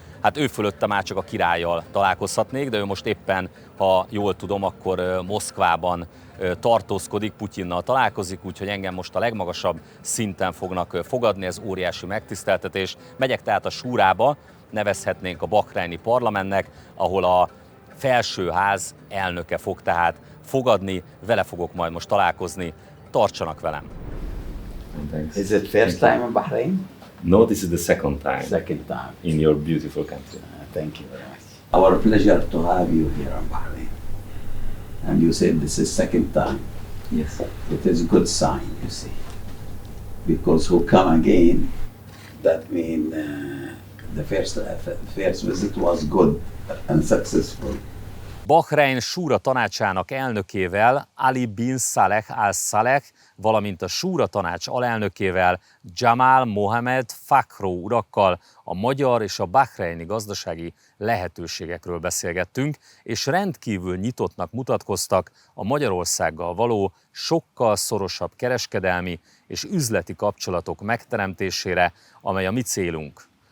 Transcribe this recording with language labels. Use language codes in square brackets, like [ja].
[hu] Hát ő fölötte már csak a királlyal találkozhatnék, de ő most éppen, ha jól tudom, akkor Moszkvában tartózkodik, Putyinnal találkozik, úgyhogy engem most a legmagasabb szinten fognak fogadni, ez óriási megtiszteltetés. Megyek tehát a Súrába, nevezhetnénk a bahreini parlamentnek, ahol a felsőház elnöke fog tehát fogadni, vele fogok majd most találkozni, tartsanak velem! [en] Is it first time in Bahrain? No, this is the second time. Second time. In your beautiful country. Thank you very much. Our pleasure to have you here in Bahrain. And you said this is second time. Yes. It is a good sign, you see. Because who come again, that means the first visit was good and successful. [hu] Bahrein Súra tanácsának elnökével, Ali bin Saleh al-Saleh, valamint a Súra tanács alelnökével, Jamal Mohamed Fakhro urakkal a magyar és a bahreini gazdasági lehetőségekről beszélgettünk, és rendkívül nyitottnak mutatkoztak a Magyarországgal való sokkal szorosabb kereskedelmi és üzleti kapcsolatok megteremtésére, amely a mi célunk.